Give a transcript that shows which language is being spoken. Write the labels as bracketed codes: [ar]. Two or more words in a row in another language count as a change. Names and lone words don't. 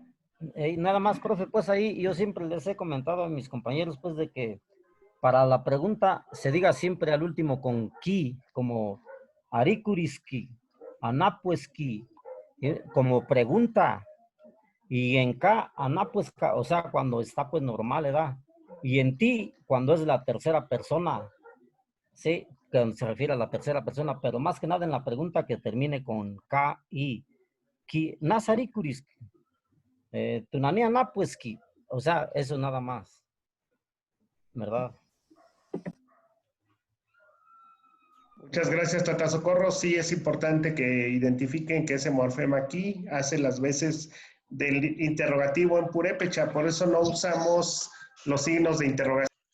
[es] Nada más, profe, pues ahí yo siempre les he comentado a mis compañeros, pues, de que para la pregunta se diga siempre al último con ki, como [tsz] arikuriski, anapueski, [es] como pregunta. Y en ka, anapueska, o sea, cuando está pues normal, ¿verdad? Y en ti, cuando es la tercera persona, ¿sí? Que se refiere a la tercera persona, pero más que nada en la pregunta que termine con ka, i, ki, nasarikuriski. [tsz] Tunania napueski, [es] o sea, eso nada más, ¿verdad? Muchas gracias, Tata Socorro. Sí es importante que identifiquen que ese morfema aquí hace las veces del interrogativo en purépecha, por eso no usamos los signos de interrogación.